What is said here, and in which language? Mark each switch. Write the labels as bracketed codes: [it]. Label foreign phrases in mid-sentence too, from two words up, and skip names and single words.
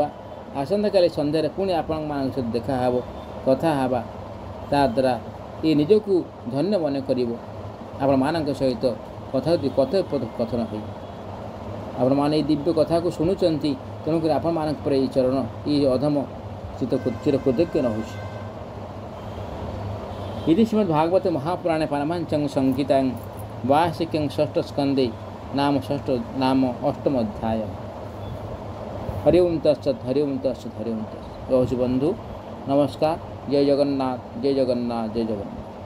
[or] ଆସନ୍ତାକାଲି ସନ୍ଧ୍ୟାରେ ପୁଣି ଆପଣମାନଙ୍କ ସହିତ ଦେଖା ହେବ, କଥା ହେବା। ତାଦ୍ୱାରା ଏ ନିଜକୁ ଧନ୍ୟ ମନେ କରିବ ଆପଣମାନଙ୍କ ସହିତ କଥୋପକଥନ ହୋଇ। ଆପଣମାନେ ଏଇ ଦିବ୍ୟ କଥାକୁ ଶୁଣୁଛନ୍ତି, ତେଣୁକରି ଆପଣମାନଙ୍କ ପରେ ଏଇ ଚରଣ ଏଇ ଅଧମ ଚିରକୃତଜ୍ଞ ରହୁଛି। [sa] इति श्रीमद्भागवते महापुराणे पारमाञ्चं संहितां वार्षिकं षष्ठस्कन्धे नाम अष्टमोऽध्याय। हरि ओं तत्सत्, हरि ओं तत्सत्, हरि ओं तत्सत्। [hi] बंधु नमस्कार। जय जगन्नाथ, जय जगन्नाथ, जय जगन्नाथ।